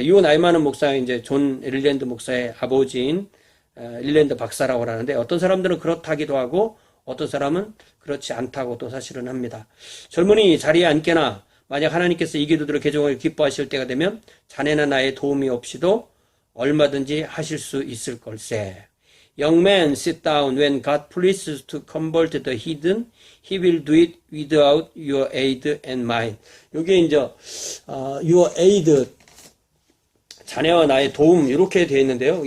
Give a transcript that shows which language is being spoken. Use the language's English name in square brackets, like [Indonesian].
[Korean] 이 나이 많은 목사가 이제 존 릴랜드 목사의 아버지인 릴랜드 박사라고 하는데, 어떤 사람들은 그렇다기도 하고 어떤 사람은 그렇지 않다고도 사실은 합니다. 젊은이 자리에 앉게나 만약 하나님께서 이 기도들을 개종을 기뻐하실 때가 되면 자네나 나의 도움이 없이도 얼마든지 하실 수 있을 걸세. [English] Young man, sit down. When God pleases to convert the heathen, He will do it without your aid and mine. [Korean] 여기에 이제 [English] your aid, [Korean] 자네와 나의 도움, 이렇게 되어 있는데요.